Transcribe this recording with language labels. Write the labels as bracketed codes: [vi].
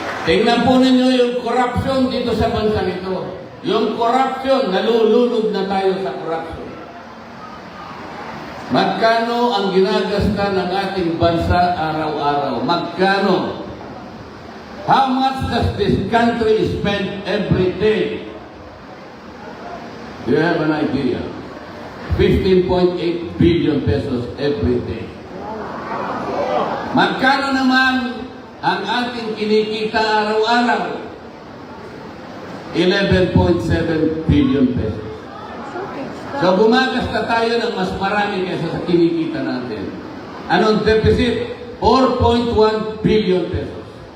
[tl] Tingnan po ninyo yung corruption dito sa bansa ito. Yung corruption, nalulunod na tayo sa corruption. Magkano ang ginagasta ng ating bansa araw-araw? Magkano? [en] How much does this country spend every day? Do you have an idea? 15.8 billion pesos every day. [tl] Magkano naman ang ating kinikita araw-araw? 11.7 billion pesos. So gumagasta tayo ng mas marami kaysa sa kinikita natin. Anong deficit? 4.1 billion pesos.